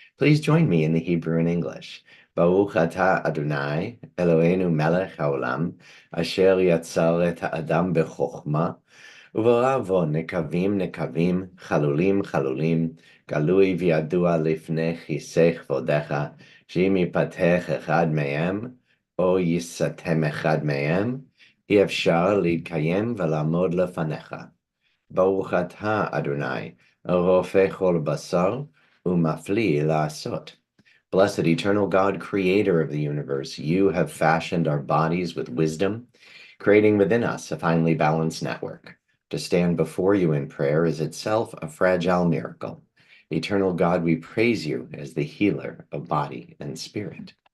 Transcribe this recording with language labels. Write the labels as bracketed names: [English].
[English] Please join me in the Hebrew and English. [Hebrew] Baruch atah Adonai, Eloheinu melech haolam, asher yatzar et ha'adam bechokma, uvaravo nekavim nekavim, chalulim chalulim, galui v'yadua lifnei chisei chvodecha, שאם ייפתח אחד מהם, או ייסתם אחד מהם, אי אפשר להתקיים ולעמוד לפניך. ברוך אתה, אדוני, רופא כל בשר, ומפליא לעשות. [English] Blessed eternal God, creator of the universe, you have fashioned our bodies with wisdom, creating within us a finely balanced network. To stand before you in prayer is itself a fragile miracle. Eternal God, we praise you as the healer of body and spirit.